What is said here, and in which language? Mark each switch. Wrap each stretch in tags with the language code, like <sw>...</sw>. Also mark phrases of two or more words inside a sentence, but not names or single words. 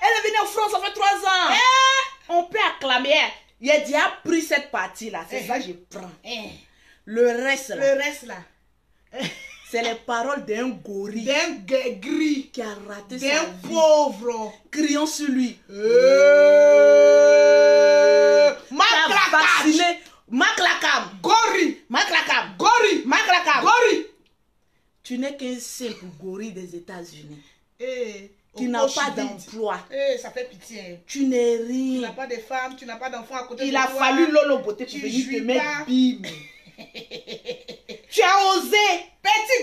<fr>Elle est venue en France, ça fait 3 ans. On peut acclamer. Il a dit, a pris cette partie-là, c'est ça que je prends. Le reste, là, Le reste là. c'est les paroles d'un gorille D'un gris. qui a raté sa D'un vie. pauvre. Criant sur lui. Maclacage. Vacciné. Maclacam. Gori. Maclacam. Gori. Maclacam. Gori. Tu n'es qu'un simple gorille des États-Unis qui Au n'a poche pas vide. d'emploi. Ça fait pitié. Tu n'es Tu rien. n'as pas de femme, tu n'as pas d'enfant à côté Il de a toi. fallu Lolo Beauté pour Tu venir te jouis mettre pas. bim. Tu as osé. Petit</fr>